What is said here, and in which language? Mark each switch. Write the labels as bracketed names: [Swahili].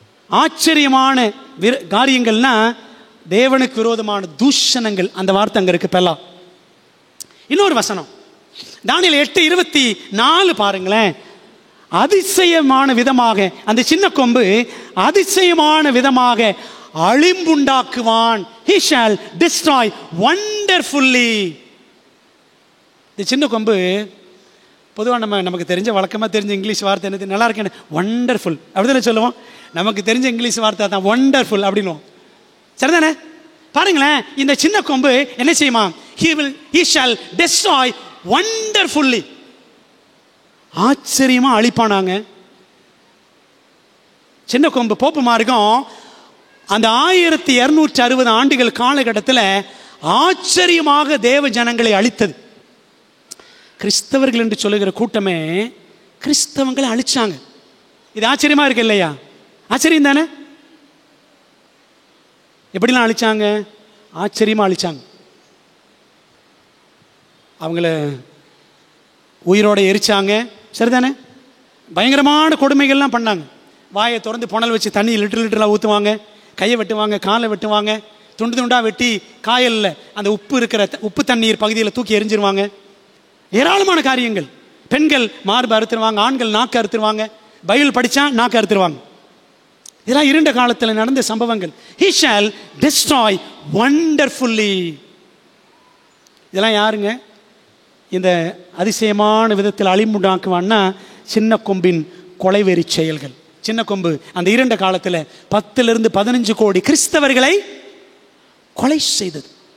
[Tamil] ஆச்சரியமான காரியங்கள்னா தேவனுக்கு விரோதமான தூஷணங்கள், அந்த வார்த்தை அங்கே இருக்கு, பெலா. இன்னொரு வசனம் தானியேல் 8:24 பாருங்களேன். அதிசயமான விதமாக அந்த சின்ன கொம்பு அதிசயமான விதமாக அழிம்புண்டாக்குவான். [English] He shall destroy wonderfully. [Tamil] இந்த சின்ன கொம்பு பொதுவாக நமக்கு தெரிஞ்ச வழக்கமாக தெரிஞ்ச இங்கிலீஷ் வார்த்தை என்னது? நல்லா இருக்கேன், வண்டர்ஃபுல் அப்படிதானே சொல்லுவோம். நமக்கு தெரிஞ்ச இங்கிலீஷ் வார்த்தை தான் வண்டர்ஃபுல் அப்படின்னுவோம். சரிதானே? பாருங்களேன், இந்த சின்ன கொம்பு என்ன செய்யுமா? [English] He shall destroy wonderfully. [Tamil] ஆச்சரியமா அழிப்பானாங்க. சின்ன கொம்பு போப்பு மார்க்கம் அந்த 1260 ஆண்டுகள் காலகட்டத்தில் ஆச்சரியமாக தேவ ஜனங்களை அழித்தது. கிறிஸ்தவர்கள் என்று சொல்லுகிற கூட்டமே கிறிஸ்தவங்களை அழிச்சாங்க. இது ஆச்சரியமா இருக்கு இல்லையா? ஆச்சரியம் தானே? எப்படிலாம் அழிச்சாங்க? ஆச்சரியமா அழிச்சாங்க. அவங்கள உயிரோட எரிச்சாங்க. சரிதானே? பயங்கரமான கொடுமைகள்லாம் பண்ணாங்க. வாயை திறந்து புனல் வச்சு தண்ணி லிட்டரெலாம் ஊற்றுவாங்க, கையை வெட்டுவாங்க, காலை வெட்டுவாங்க, துண்டு துண்டாக வெட்டி காயலில் அந்த உப்பு தண்ணீர் பகுதியில் தூக்கி எரிஞ்சிருவாங்க. ஏராளமான காரியங்கள். பெண்கள் மார்பு அறுத்துருவாங்க, ஆண்கள் நாக்கு அறுத்துருவாங்க, பைபிள் படித்தா நாக்கு அறுத்துருவாங்க. இதெல்லாம் இருண்ட காலத்தில் நடந்த சம்பவங்கள். [English] He shall destroy wonderfully. [Tamil] இதெல்லாம் யாருங்க இந்த அதிசயமான விதத்தில் அழிமுண்டாக்குவான்னா? சின்ன கொம்பின் கொலைவெறி செயல்கள். சின்ன கொம்பு அந்த இருண்ட காலத்தில் 10 to 15 கோடி கிறிஸ்தவர்களை கொலை செய்தது.